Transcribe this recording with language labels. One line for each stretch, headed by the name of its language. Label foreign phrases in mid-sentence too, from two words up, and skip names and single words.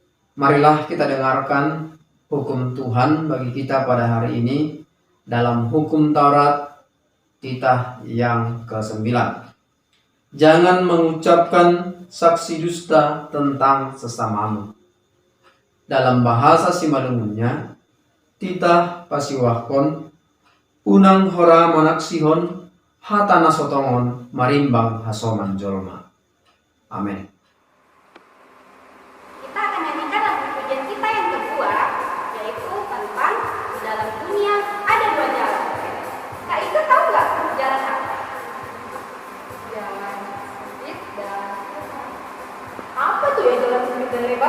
Indonesian: Marilah kita dengarkan hukum Tuhan bagi kita pada hari ini dalam hukum Taurat titah yang ke-9. Jangan mengucapkan saksi dusta tentang sesamamu. Dalam bahasa Simalungunnya,
Batak Simalungun: titah pasiwahkon, unang hora manaksihon, hatana sotongon, marimbang hasoman jolma.
Indonesian: Amin. Kita akan nyanyikan lagu pujian kita yang kedua, yaitu tentang di dalam dunia ada dua jalan. Kak Ika tahu nggak jalan apa? Jalan sempit dan apa tuh ya jalan sempit dan lebar?